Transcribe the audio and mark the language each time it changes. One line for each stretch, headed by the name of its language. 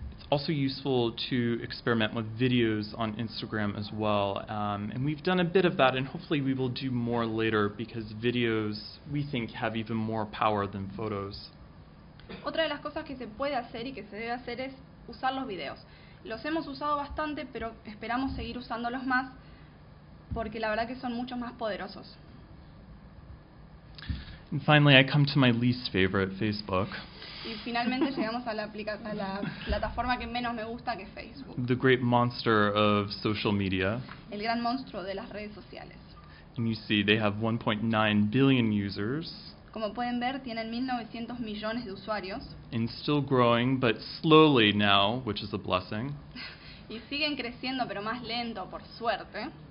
English: Also useful to experiment with videos on Instagram as well, and we've done a bit of that, and hopefully we will do more later because videos we think have even more power than photos.
Spanish: Otra de las cosas que se puede hacer y que se debe hacer es usar los videos. Los hemos usado bastante, pero esperamos seguir usándolos más porque la verdad que son mucho más poderosos.
English: And finally, I come to my least favorite, Facebook.
Spanish: Y finalmente llegamos a la plataforma que menos me gusta, que es Facebook.
English: The great monster of social media.
Spanish: El gran monstruo de las redes sociales.
English: And you see, they have 1.9 billion users.
Spanish: Como pueden ver, tienen 1.900 millones de usuarios.
English: And still growing, but slowly now, which is a blessing.
Spanish: Y siguen creciendo, pero más lento, por suerte.